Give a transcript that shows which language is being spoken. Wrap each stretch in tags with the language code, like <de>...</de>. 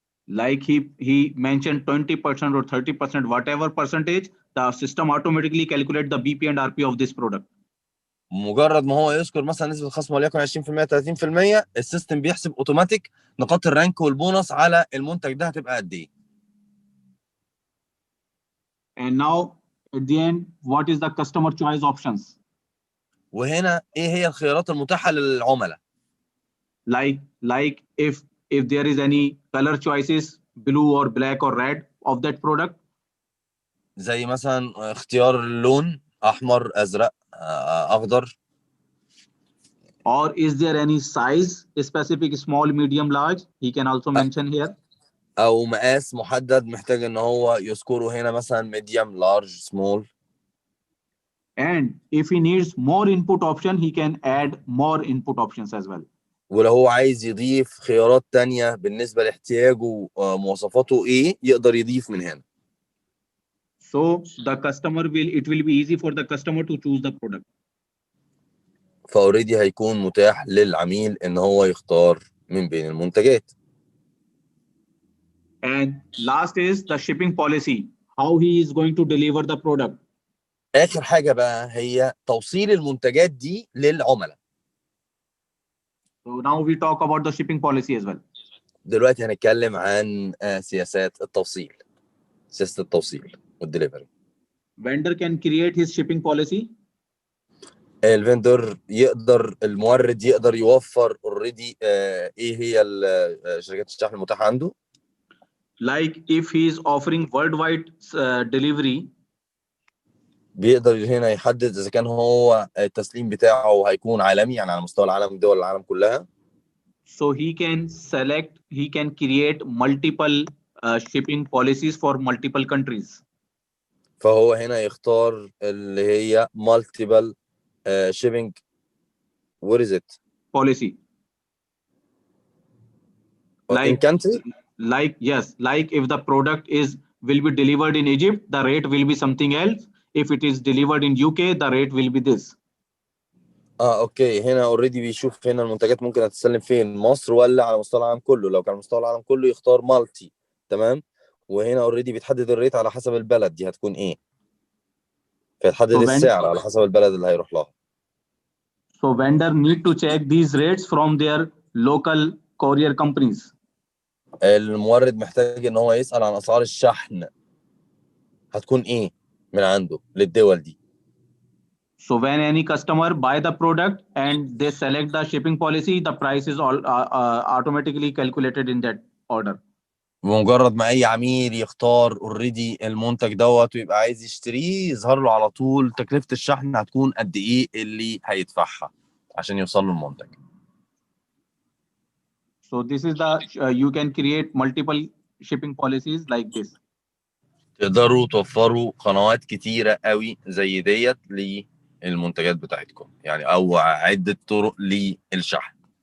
<en>Like he mentioned 20% or 30%, whatever percentage, the system automatically calculate the BP and RP of this product.</en> <ar>مجرد ما هو يذكر مثلا نسبه الخصم وليكن 20% 30%، السيستم بيحسب اوتوماتيك نقاط الرانك والبونص على المنتج ده هتبقى قد ايه.</ar> <en>And now at the end, what is the customer choice options?</en> <ar>وهنا ايه هي الخيارات المتاحه للعملاء؟</ar> <en>Like if there is any color choices, blue or black or red of that product.</en> <ar>زي مثلا اختيار اللون احمر ازرق اخضر.</ar> <en>Or is there any size specific, small, medium, large? He can also mention here.</en> <ar>او مقاس محدد محتاج ان هو يذكره هنا مثلا</ar> <en>medium large small. And if he needs more input option, he can add more input options as well.</en> <ar>ولو هو عايز يضيف خيارات تانية بالنسبة لاحتياجه مواصفاته ايه يقدر يضيف من هنا.</ar> <en>So the customer it will be easy for the customer to choose the product.</en> <ar>فاوريدي هيكون متاح للعميل ان هو يختار من بين المنتجات.</ar> <en>And last is the shipping policy, how he is going to deliver the product.</en> <ar>اخر حاجة بقى هي توصيل المنتجات دي للعملاء.</ar> <en>So now we talk about the shipping policy as well.</en> <ar>دلوقتي هنتكلم عن سياسات التوصيل، سياسة التوصيل والدليفري.</ar> <en>Vendor can create his shipping policy.</en> <ar>الفندور يقدر، المورد يقدر يوفر اوريدي ايه هي شركات الشحن المتاحة عنده.</ar> <en>Like if he is offering worldwide delivery,</en> <ar>بيقدر هنا يحدد اذا كان هو التسليم بتاعه هيكون عالمي، يعني على مستوى العالم، دول العالم كلها.</ar> <en>so he can create multiple shipping policies for multiple countries.</en> <ar>فهو هنا يختار اللي هي</ar> <en>multiple shipping what is it Policy. in country. Like yes, like if the product will be delivered in Egypt, the rate will be something else. If it is delivered in UK, the rate will be this.</en> <ar>اوكي، هنا اوريدي بيشوف هنا المنتجات ممكن هتتسلم فين، مصر ولا على مستوى العالم كله. لو كان على مستوى العالم كله يختار مالتي. تمام. وهنا اوريدي بيتحدد الريت على حسب البلد دي هتكون ايه، فيتحدد</ar> <en>So</en> <ar>السعر على حسب البلد اللي هيروح لها.</ar> <en>vendor need to check these rates from their local courier companies.</en> <ar>المورد محتاج ان هو يسأل عن اسعار الشحن هتكون ايه من عنده للدول دي.</ar> <en>So when any customer buy the product and they select the shipping policy, the price is all automatically calculated in that order.</en> <ar>بمجرد ما اي عميل يختار اوريدي المنتج دوت ويبقى عايز يشتريه، يظهر له على طول تكلفة الشحن هتكون قد ايه اللي هيدفعها عشان يوصل له المنتج.</ar> <en>So this is the you can create multiple shipping policies like this.</en> <ar>تقدروا توفروا قنوات كتيرة قوي زي ديت للمنتجات بتاعتكم، يعني او عدة طرق للشحن.</ar>